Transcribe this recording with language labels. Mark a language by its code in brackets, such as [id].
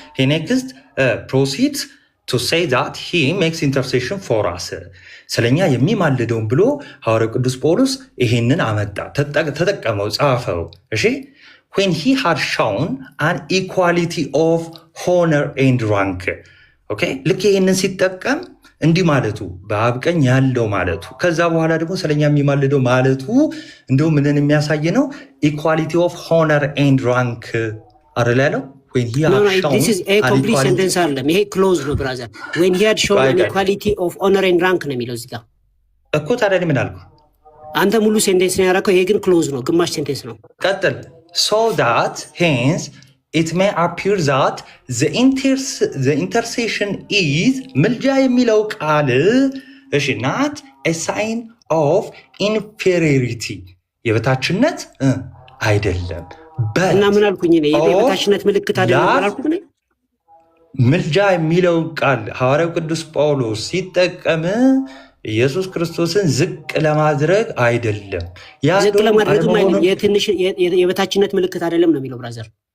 [en] ሂ ኔክስት ፕሮሲድስ ቱ ሴይ ዛት ሂ ሜክስ ኢንተርሴሽን ፎር አስ፣ [am] ስለኛ የሚማልደውን ብሎ ሐዋርያው ቅዱስ ጳውሎስ ይህንን አመጣ፣ ተጠቀመው፣ ጻፈው። [en] እሺ when he had shown an equality of honor and rank. [am] okay ልክ ይህንን ሲጠቀም እንዲህ ማለቱ በአብ ቀኝ ያለው ማለቱ፣ ከዛ በኋላ ደግሞ ስለኛ የሚማልደው ማለቱ እንደው ምንን የሚያሳይ ነው? [en] ኢኳሊቲ ኦፍ ሆነር ኤንድ ራንክ [am] አይደል ያለው? [en] when he had shown this is a complete sentence አይደለም፣ [am] ይሄ ክሎዝ ነው ብራዘር። [en] when he had shown an equality of honor and rank [am] ነው የሚለው እዚህ ጋር እኮ። ታዲያ ምን አልኩ? አንተ ሙሉ ሴንቴንስ ነው ያደረከው፣ ይሄ ግን ክሎዝ ነው፣ ግማሽ ሴንቴንስ ነው። [en] ቀጥል። so that hence it may appear that the intercession is [am] ምልጃ የሚለው ቃል እሺ [en] not a sign of inferiority [am] የበታችነት አይደለም። እና ምን አልኩኝ? የበታችነት ምልክት አይደለም አላልኩም? ምልጃ የሚለው ቃል ሐዋርያው ቅዱስ ጳውሎስ ሲጠቀም ኢየሱስ ክርስቶስን ዝቅ ለማድረግ አይደለም። ዝቅ ለማድረግም አይደለም፣ የበታችነት ምልክት አይደለም ነው የሚለው ብራዘር።